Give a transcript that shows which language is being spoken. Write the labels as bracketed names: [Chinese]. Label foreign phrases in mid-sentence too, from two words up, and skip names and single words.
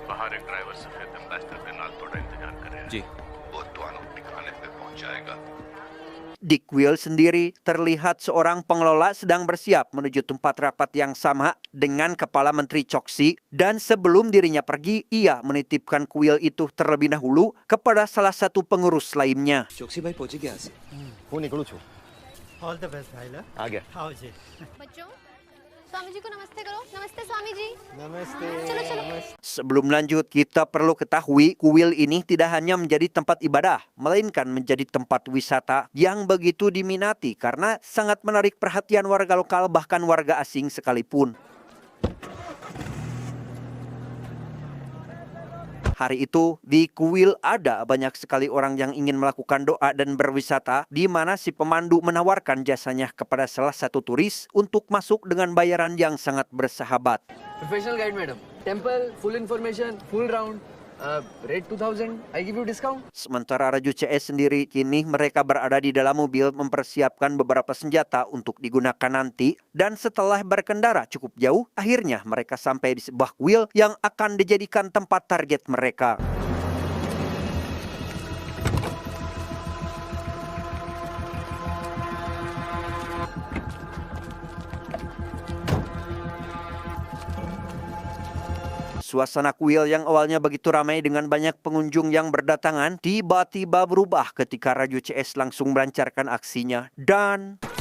[Indonesian] Di kuil sendiri terlihat seorang pengelola sedang bersiap menuju tempat rapat yang sama dengan Kepala Menteri Choksi, dan sebelum dirinya pergi, ia menitipkan kuil itu terlebih dahulu kepada salah satu pengurus lainnya. [Hindi] चौकसी भाई पहुंचे क्या से? [Gujarati] वो निकलो छो. [English] All the best [Hindi] भाई ला आ गया. आओ जी बच्चों, स्वामी जी को नमस्ते करो. नमस्ते स्वामी जी. नमस्ते. चलो चलो. [Indonesian] Sebelum lanjut, kita perlu ketahui kuil ini tidak hanya menjadi tempat ibadah, melainkan menjadi tempat wisata yang begitu diminati karena sangat menarik perhatian warga lokal bahkan warga asing sekalipun. Hari itu, di kuil ada banyak sekali orang yang ingin melakukan doa dan berwisata, di mana si pemandu menawarkan jasanya kepada salah satu turis untuk masuk dengan bayaran yang sangat bersahabat. [English] Professional guide, madam. Temple, full information, full round. Rate 2000, I give you discount. [Indonesian] Sementara Raju CS sendiri, kini mereka berada di dalam mobil mempersiapkan beberapa senjata untuk digunakan nanti. Dan setelah berkendara cukup jauh, akhirnya mereka sampai di sebuah kuil yang akan dijadikan tempat target mereka. Suasana kuil yang awalnya begitu ramai dengan banyak pengunjung yang berdatangan tiba-tiba berubah ketika Raju CS langsung melancarkan aksinya dan